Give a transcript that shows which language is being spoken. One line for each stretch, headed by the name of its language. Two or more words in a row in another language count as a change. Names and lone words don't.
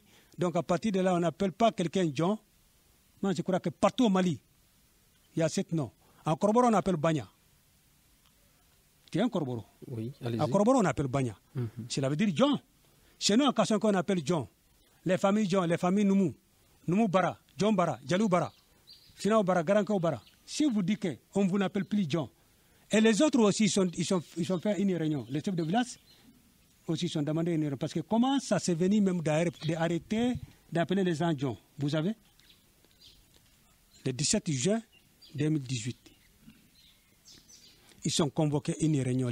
French: Donc à partir de là, on n'appelle pas quelqu'un John. Moi, je crois que partout au Mali, il y a ce nom. En Korboro, on appelle Banya. Tu es un Korboro? Oui, allez-y. En Korboro, on appelle Banya. Cela veut dire John. Chez nous, en Kassanko, on appelle John. Les familles John, les familles Noumou. Noumou Bara, John Bara, Jalou Bara, Finao Bara, Garanko Bara. Si vous dites qu'on ne vous appelle plus John, et les autres aussi, ils ont fait une réunion. Les chefs de village aussi sont demandé une réunion. Parce que comment ça s'est venu même d'arrêter d'appeler les gens John? Vous savez? Le 17 juin 2018, ils ont convoqué une réunion.